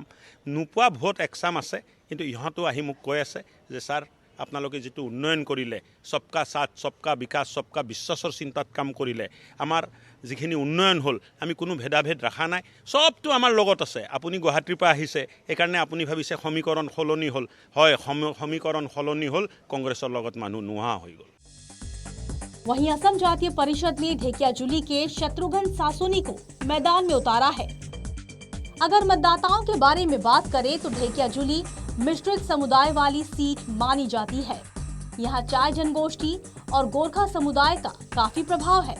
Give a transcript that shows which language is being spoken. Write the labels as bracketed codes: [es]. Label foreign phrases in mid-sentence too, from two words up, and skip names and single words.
[as] নোপোৱা ভোট একচাম আছে, কিন্তু ইহঁতো আহি মোক কৈ আছে যে ছাৰ আপোনালোকে যেটো উন্নয়ন কৰিলে, [hi] सबका साथ सबका विकास सबका विश्वास [as] চিন্তাত কাম কৰিলে, আমাৰ যিখিনি উন্নয়ন হ'ল, আমি কোনো ভেদাভেদ ৰাখা নাই, সবটো আমাৰ লগত আছে। আপুনি গুৱাহাটীৰ পৰা আহিছে, সেইকাৰণে আপুনি ভাবিছে সমীকৰণ সলনি হ'ল। হয়, সমীকৰণ সলনি হ'ল, কংগ্ৰেছৰ লগত মানুহ নোহোৱা হৈ গ'ল। [hi] वहीं असम जातीय परिषद ने ठेकियाजुली के शत्रुघ्न सासोनी को मैदान में उतारा है। अगर मतदाताओं के बारे में बात करें तो ठेकियाजुली मिश्रित समुदाय वाली सीट मानी जाती है। यहाँ चाय जनगोष्ठी और गोरखा समुदाय का काफी प्रभाव है।